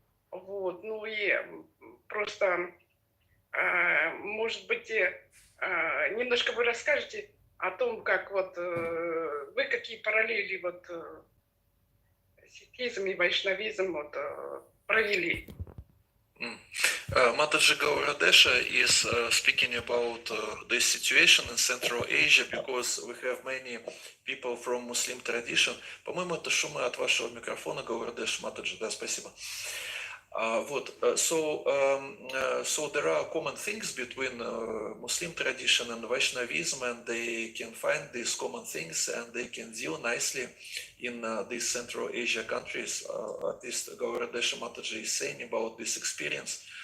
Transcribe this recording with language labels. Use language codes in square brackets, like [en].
[ru] Вот, и просто, может быть, немножко вы расскажете о том, как вот вы какие параллели вот сикхизм и вайшнавизм вот провели. [en] Mataji Gauradesha is speaking about this situation in Central Asia because we have many people from Muslim tradition. [ru] По-моему, это шумы от вашего микрофона, Gauradesha Mataji, да, спасибо. [en] So there are common things between Muslim tradition and Vaishnavism, and they can find these common things and they can deal nicely in these Central Asia countries. At least Gauradesha Mataji is saying about this experience.